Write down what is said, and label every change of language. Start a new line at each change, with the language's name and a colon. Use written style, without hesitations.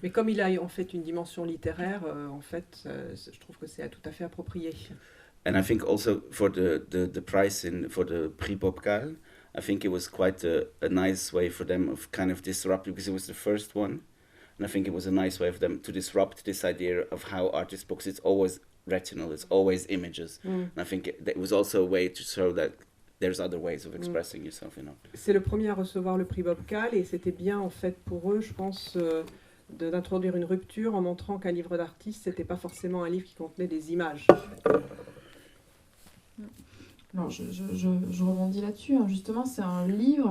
French: Mais comme il a en fait une dimension littéraire, en fait, je trouve que c'est tout à fait approprié.
English: And I think also for the prize for the Prix Popcal, I think it was quite a nice way for them of kind of disrupting, because it was the first one, and I think it was a nice way for them to disrupt this idea of how artist books, it's always retinal, it's always images. And I think it was also a way to show that there's other ways of expressing yourself, you know.
French: C'est le premier à recevoir le prix Popcal et c'était bien en fait pour eux, je pense, d'introduire une rupture en montrant qu'un livre d'artiste, c'était pas forcément un livre qui contenait des images. Alors, je rebondis là-dessus. Hein. Justement, c'est un livre.